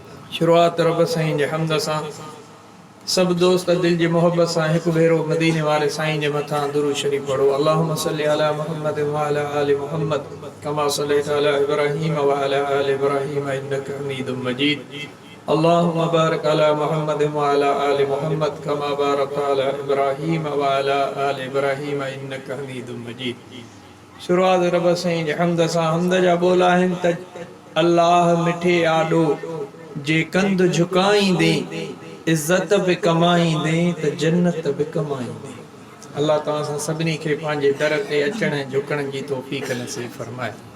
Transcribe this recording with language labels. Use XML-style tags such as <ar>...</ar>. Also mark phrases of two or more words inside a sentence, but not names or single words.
<sd>शुरुआत रब साईं जे हमद सां सब दोस्त दिल जी मोहब्बत सां एक भेरो मदीने वाले साईं जे मथां दुरूद शरीफ पढ़ो।</sd> <ar>اللهم صل على محمد وعلى آل محمد كما صليت على إبراهيم وعلى آل إبراهيم إنك حميد مجيد. اللهم بارك على محمد وعلى آل محمد كما باركت على إبراهيم وعلى آل إبراهيم إنك حميد مجيد.</ar> <sd>शुरुआत रब साईं जे हमद सां हमद जा बोल आहिनि त अल्लाह मिठे आॾो जे कंध झुकाईंदे इज्जत बि कमाईंदे त जन्नत बि कमाईंदे। अल्लाह तव्हां सां सभिनी खे पंहिंजे दर ते अचण ऐं झुकण जी तौफ़ीक़ नसीब फरमाए।</sd>